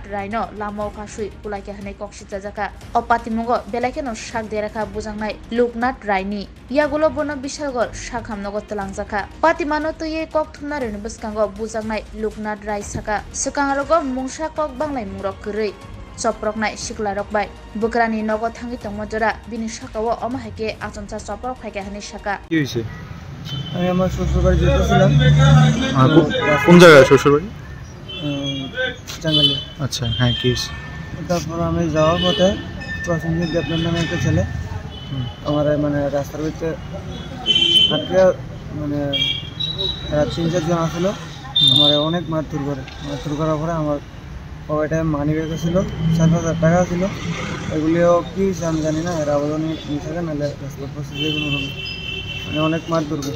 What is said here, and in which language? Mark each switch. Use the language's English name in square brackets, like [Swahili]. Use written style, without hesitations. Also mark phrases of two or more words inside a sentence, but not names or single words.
[Kok Borok] Rai no lamo kasui pulakya hanai koksil jajaka opatimungo belakeno sak deraka bujangnai Loknath Rai ni yagulo bono bisalgor sakhamnogo talangjaka patimano tuye kok thumnareni bwskango bujaknai Loknath Rai saka swkangrogo mungsa kok banglai mungrok kwrwi choproknai siklarok bai bukrani nogo thangi tongmo jora bini sakao omahake achoncha choprok phaike hani saka [Bangla] কি হইছে? আমি আমার শ্বশুরবাড়ি যেতেছিলাম কোন জায়গায় শ্বশুরবাড়ি? জাঙ্গালিয়া। আচ্ছা, হ্যাঁ কি হইছে? তারপর আমি যাওয়ার পথে প্রসেনজিৎ দেবনাথ নামে একটা ছেলে আমার মানে রাস্তার ভিতরে আটকে মানে 3-4 জন আসলো আমার অনেক মারধর করার পরে আমার পকেটে [English] money bag [Bangla] ছিল 7,000 টাকা ছিল এগুলিও কি হয়েছে আমি জানি না এর আবেদন নিয়েছে নাহলে রাস্তার পাশে যে কোনো রকম মানে অনেক মারধর করছে।